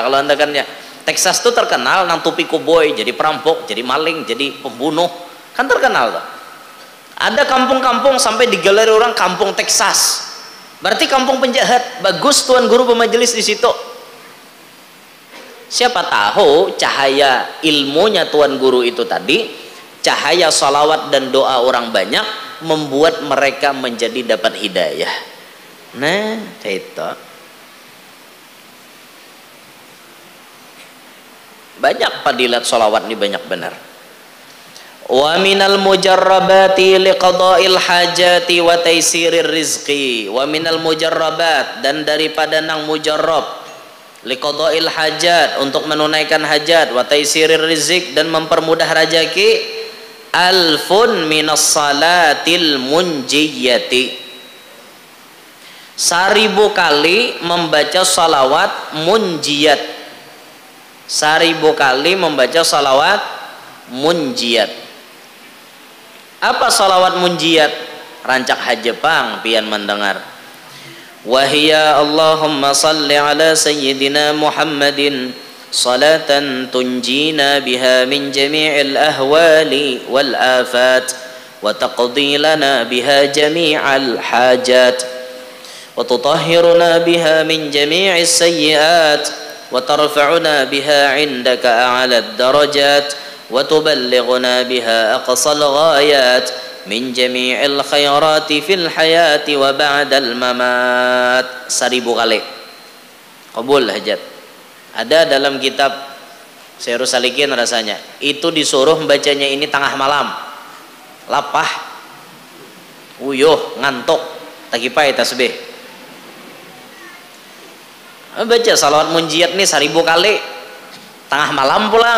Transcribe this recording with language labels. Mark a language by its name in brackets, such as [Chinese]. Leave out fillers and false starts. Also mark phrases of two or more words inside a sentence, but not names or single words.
[Banjar] Kalau anda kan ya Texas tuh terkenal nang tupi koboi, jadi perampok, jadi maling, jadi pembunuh, kan terkenal tuh. [Indonesian] Ada kampung-kampung sampai digelar orang kampung Texas, berarti kampung penjahat. Bagus tuan guru pemajelis di situ. Siapa tahu cahaya ilmunya tuan guru itu tadi, cahaya salawat dan doa orang banyak membuat mereka menjadi dapat hidayah. Nah, itu banyak fadilat salawat ini, banyak benar. [Arabic] ومن المجربات لقضاء الحاجات وتيسير الرزق. ومن المجربات, [Indonesian] dan daripada nang mujarrab, [Arabic] لقضاء الحاجات, [Indonesian] untuk menunaikan hajat, [Arabic] وتيسير الرزق, [Indonesian] dan mempermudah rezeki, [Arabic] ألف من الصلاة المنجية, [Indonesian] 1000 kali membaca salawat munjiyat. 1000 kali membaca salawat munjiyat. Apa salawat munjiyat? [Banjar] Rancak hajepang pian mendengar. [Arabic] وهي اللهم صل على سيدنا محمد صلاة تنجينا بها من جميع الأهوال والآفات وتقضي لنا بها جميع الحاجات وتطهرنا بها من جميع السيئات وترفعنا بها عندك أعلى الدرجات وتبلغنا بها أقصى الغايات من جميع الخيرات في الحياة وبعد الممات. [Indonesian] 1000 kali qabul hajat. [Banjar] Ada dalam kitab Syairus Salikin rasanya itu disuruh membacanya ini tengah malam, lapah, uyuh, ngantuk, takipai tasbih, baca salawat munjiyat nih 1000 kali tengah malam pulang.